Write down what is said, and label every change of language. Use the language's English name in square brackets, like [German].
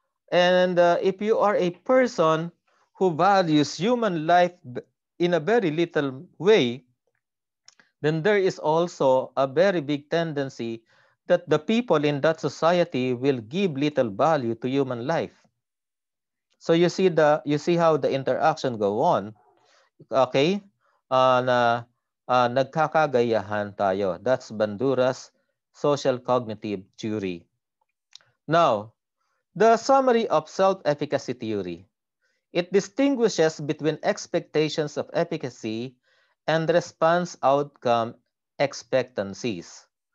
[English] And if you are a person who values human life in a very little way, then there is also a very big tendency that the people in that society will give little value to human life. So you see how the interaction go on, okay? [Filipino] Na nagkakagayahan tayo. [English] That's Bandura's social cognitive theory. Now, the summary of self-efficacy theory. It distinguishes between expectations of efficacy and response outcome expectancies.